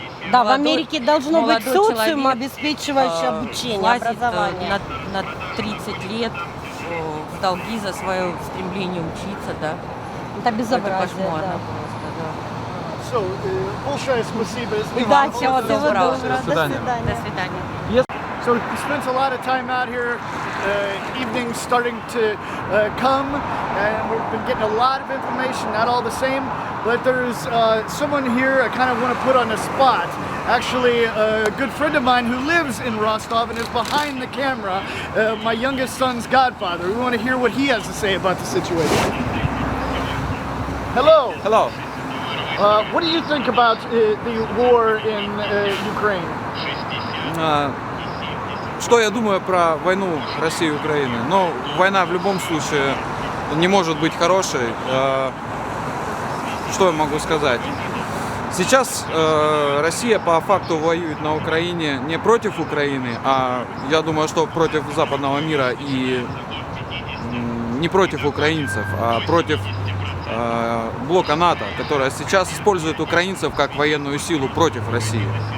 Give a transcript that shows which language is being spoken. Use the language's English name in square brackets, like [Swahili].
[Russian] Да, в Америке должно быть молодой социум, человек, обеспечивающий обучение, влазит, образование. на 30 лет в долги за свое стремление учиться, да. Это Это безобразие, кошмарно да. просто, да. So, большое спасибо. Удачи, Всего всего доброго. доброго. До свидания. До свидания. [English] So we spent a lot of time out here. Evening's starting to come, and we've been getting a lot of information. Not all the same, but there's someone here I kind of want to put on the spot. Actually, a good friend of mine who lives in Rostov and is behind the camera. My youngest son's godfather. We want to hear what he has to say about the situation. Hello. Hello. What do you think about the war in Ukraine? [Russian] Что я думаю про войну России и Украины? Ну, война в любом случае не может быть хорошей. Что я могу сказать? Сейчас Россия по факту воюет на Украине не против Украины, а я думаю, что против западного мира и не против украинцев, а против блока НАТО, которая сейчас использует украинцев как военную силу против России.